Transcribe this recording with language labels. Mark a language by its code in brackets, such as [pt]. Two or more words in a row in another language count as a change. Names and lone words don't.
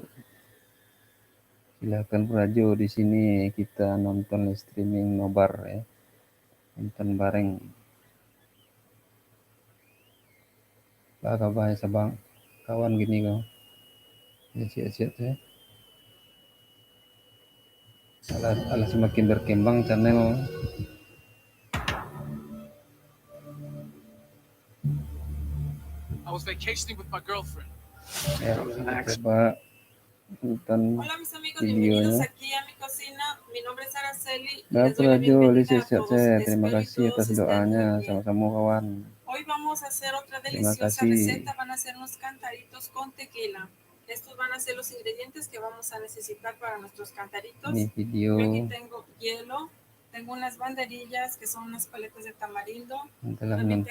[id] Silakan Rajo, di sini kita nonton [en] live streaming [id] nobar ya. Nonton bareng. Apa kabarnya Sabang? Kawan gini kau. Ya, siap-siap ya. Alah semakin berkembang channel. [en] I was vacationing with my girlfriend. [id] Ya, kita coba nonton [es] Hola mis amigos, [id] videonya. [es] bienvenidos aquí a mi cocina. Mi nombre es Araceli y [id] Bapak [es] les doy la [id] Rajo, [es] bienvenida a [id] siap-siap [es] todos. [id] Terima [es] Espero [id] kasih [es] que [id] atas [es] todos estén [id] doanya, [es] muy bien. [id] sama-sama kawan. [es] Hoy vamos a hacer otra [id] Terima [es] deliciosa [id] kasih. [es] receta. Van a ser unos cantaritos con tequila. Estos van a ser los ingredientes que vamos a necesitar para nuestros cantaritos. [id] Ini video. [es] Yo aquí tengo hielo, tengo unas banderillas que son unas paletas de tamarindo. [id] Telah [es] También [id] menonton